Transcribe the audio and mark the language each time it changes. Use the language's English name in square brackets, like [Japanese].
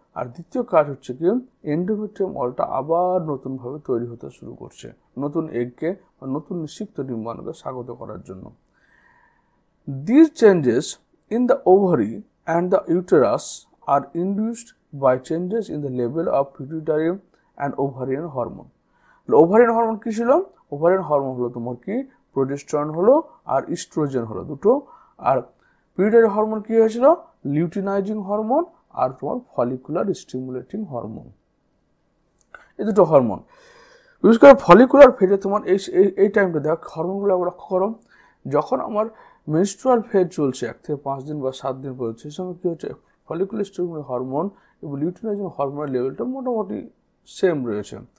[Bangla] আর দ্বিতীয় কাজ হচ্ছে কি এন্ডোমেট্রিয়াম ওয়ালটা আবার নতুনভাবে তৈরি হতে শুরু করছে নতুন এগকে বা নতুন নিষিক্ত ডিম্বাণুকে স্বাগত করার জন্য। [English] These changes in the ovary and the uterus are induced by changes in the level of pituitary and ovarian hormone. [Bangla] Ovarian hormone কি ছিল? ওভারিয়ান হরমোন হলো তোমার কি প্রোজেস্টেরন হলো আর ইস্ট্রোজেন হলো দুটো, আর পিটুইটারি হরমোন কি হয়েছিল? লিউটিনাইজিং হরমোন আর তোমার ফলিকুলার স্টিমুলেটিং হরমোন, এই দুটো হরমোন। বিশেষ করে ফলিকুলার ফেজে তোমার এই টাইমটা দেখ হরমোনগুলো লক্ষ্য করো, যখন আমার মেনস্ট্রুয়াল ফেজ চলছে 1 থেকে 5 দিন বা 7 দিন পর্যন্ত, সেই সময় কী হচ্ছে ফলিকুলার স্টিমুলেটিং হরমোন এবং লিউটিনাইজিং হরমোনের লেভেলটা মোটামুটি সেম রয়েছে।